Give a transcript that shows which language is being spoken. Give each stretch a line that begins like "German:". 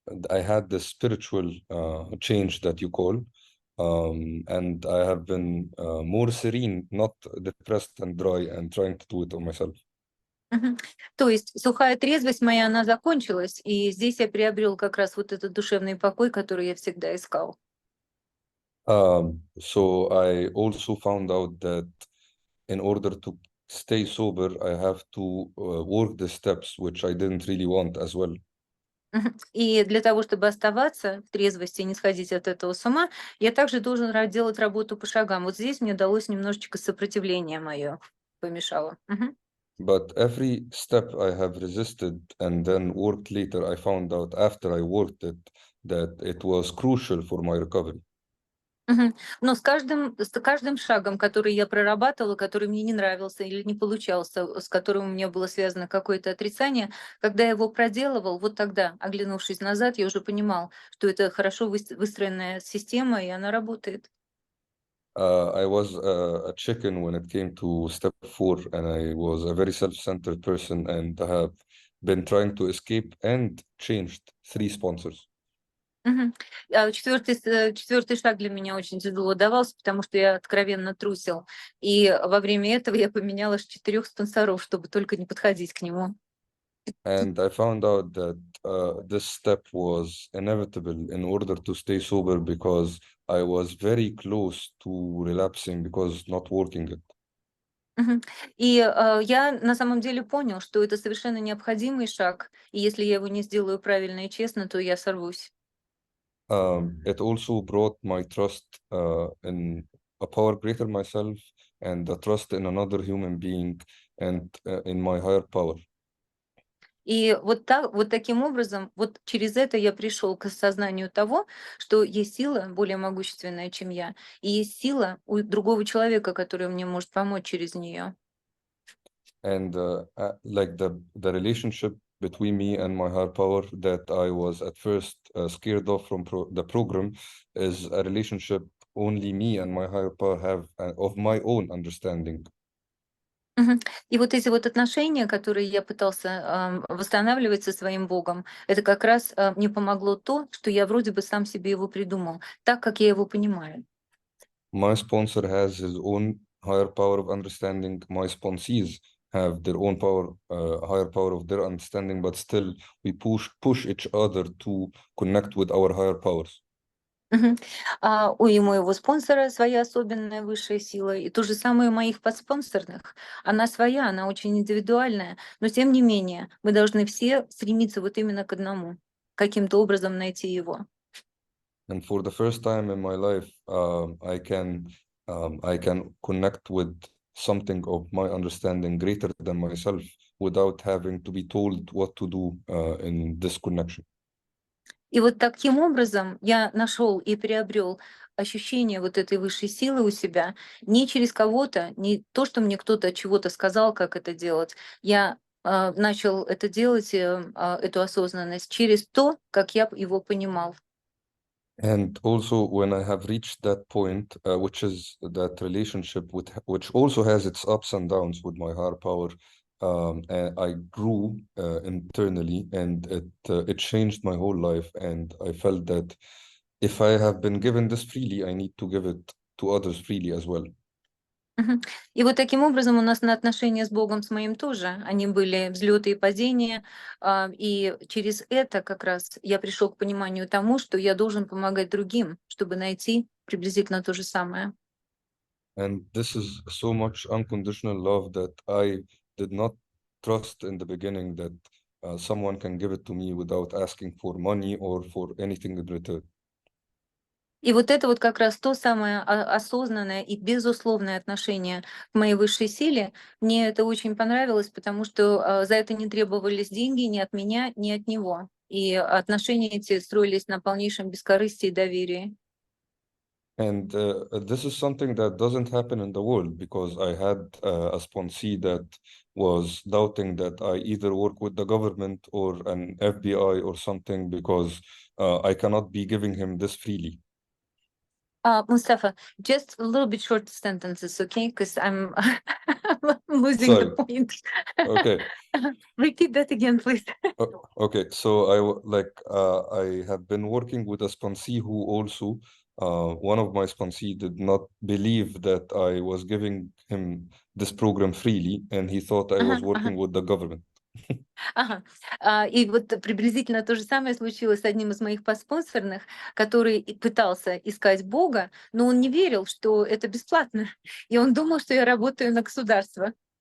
English: I had this spiritual change that you call, and I have been more serene, not depressed and dry, and trying to do it on myself. Мгм.
Russian: То есть сухая трезвость моя, она закончилась, и здесь я приобрел как раз вот этот душевный покой, который я всегда искал.
English: So I also found out that in order to stay sober, I have to work the steps, which I didn't really want as well. Мгм.
Russian: И для того, чтобы оставаться в трезвости и не сходить от этого с ума, я также должен делать работу по шагам. Вот здесь мне далось немножечко сопротивление мое помешало. Мгм.
English: But every step I have resisted and then worked later, I found out after I worked it that it was crucial for my recovery. Мгм.
Russian: Но с каждым шагом, который я прорабатывала, который мне не нравился или не получался, с которым у меня было связано какое-то отрицание, когда я его проделывал, вот тогда, оглянувшись назад, я уже понимал, что это хорошо выстроенная система, и она работает.
English: I was a chicken when it came to step 4, and I was a very self-centered person, and I have been trying to escape and changed 3 sponsors. Мгм.
Russian: Четвертый шаг для меня очень тяжело давался, потому что я откровенно трусил. И во время этого я поменяла аж 4 спонсоров, чтобы только не подходить к нему.
English: And I found out that this step was inevitable in order to stay sober because I was very close to relapsing because not working it. Мгм.
Russian: И, я на самом деле понял, что это совершенно необходимый шаг, и если я его не сделаю правильно и честно, то я сорвусь.
English: It also brought my trust in a power greater myself and a trust in another human being and in my higher power.
Russian: И вот таким образом, вот через это я пришел к осознанию того, что есть сила более могущественная, чем я, и есть сила у другого человека, который мне может помочь через нее.
English: And like the relationship between me and my higher power that I was at first scared of from the program is a relationship only me and my higher power have of my own understanding. Мгм.
Russian: И вот эти вот отношения, которые я пытался восстанавливать со своим Богом, это как раз мне помогло то, что я вроде бы сам себе его придумал, так, как я его понимаю.
English: My sponsor has his own higher power of understanding. My sponsees have their own power, higher power of their understanding, but still we push each other to connect with our higher powers. Мгм.
Russian: У моего спонсора своя особенная высшая сила, и то же самое у моих подспонсорных. Она своя, она очень индивидуальная, но тем не менее мы должны все стремиться вот именно к одному, каким-то образом найти его.
English: And for the first time in my life, I can connect with something of my understanding greater than myself without having to be told what to do in this connection.
Russian: И вот таким образом я нашел и приобрел ощущение вот этой высшей силы у себя не через кого-то, не то, что мне кто-то чего-то сказал, как это делать. Я начал это делать, эту осознанность, через то, как я его понимал.
English: And also, when I have reached that point, which is that relationship with, which also has its ups and downs with my higher power, and I grew internally, and it changed my whole life. And I felt that if I have been given this freely, I need to give it to others freely as well. Мгм.
Russian: И вот таким образом у нас на отношения с Богом, с моим тоже, они были взлеты и падения, и через это как раз я пришел к пониманию тому, что я должен помогать другим, чтобы найти приблизительно то же самое.
English: And this is so much unconditional love that I did not trust in the beginning that someone can give it to me without asking for money or for anything in return.
Russian: И вот это вот как раз то самое осознанное и безусловное отношение к моей высшей силе. Мне это очень понравилось, потому что за это не требовались деньги ни от меня, ни от него. И отношения эти строились на полнейшем бескорыстии и доверии.
English: And this is something that doesn't happen in the world because I had a sponsee that was doubting that I either work with the government or an FBI or something because I cannot be giving him this freely. Mustafa, just a little bit short sentences, okay? Because I'm losing the Sorry. point. Okay. Repeat that again, please. Okay. So I have been working with a sponsee who also one of my sponsee did not believe that I was giving him this program freely, and he thought I was working with the government. Ага.
Russian: И вот приблизительно то же самое случилось с одним из моих подспонсорных, который пытался искать Бога, но он не верил, что это бесплатно. И он думал, что я работаю на государство.